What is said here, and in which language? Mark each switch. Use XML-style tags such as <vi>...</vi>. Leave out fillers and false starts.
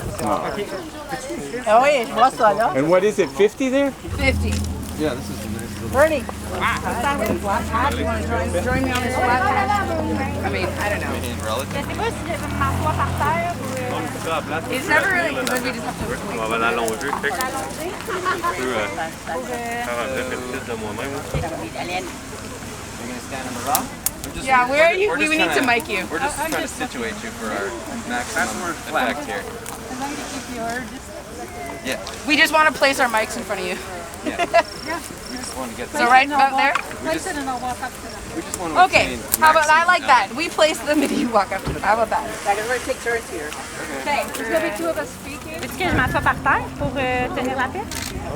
<fr>Ah oui, je vois ça là.</fr> <en>And what is it, 50 there? 50. Yeah, this is a nice little... Bernie. You want to join me on this flat hat? I mean, I don't know. It's never really, because we just have to wait.</en> <fr>On va l'allonger, fait que je peux faire un vrai petit de moi-même.</fr> <en>You're gonna stand in the rock? Yeah, where are you? We need to mic you. We're just trying to situate you for our maximum effect here. Yeah. We just want to place our mics in front of you. Yeah. We just want to get So right about there? we just want to Okay, how about, I like that. We place them and you walk up to them. How about that? We're going to take turns here. Okay, there's going to be two of us speaking.</en> <fr>Est-ce que je m'assois par terre pour tenir la piste?</fr>